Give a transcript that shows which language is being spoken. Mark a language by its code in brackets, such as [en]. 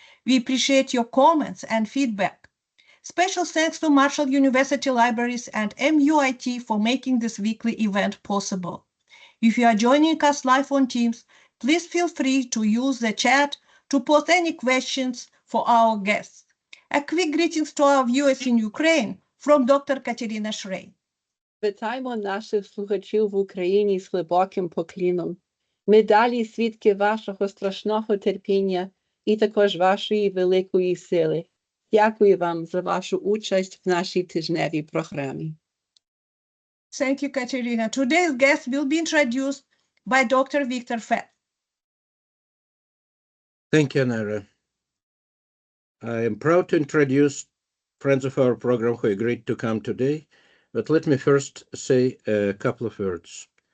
[en] We appreciate your comments and feedback. Special thanks to Marshall University Libraries and MUIT for making this weekly event possible. If you are joining us live on Teams, please feel free to use the chat to post any questions for our guests. A quick greetings to our viewers in Ukraine from Dr. Katerina Shrey. [uk] Вітаємо наших слухачів в Україні з глибоким покліном. Ми далі свідки вашого страшного терпіння і також вашої великої сили. Дякую вам за вашу участь в нашій тижневій програмі. [en] Thank you, Katerina. Today's guest will be introduced by Dr. Victor Fett. Thank you, Nara. I am proud to introduce friends of our program who agreed to come today, but let me first say a couple of words.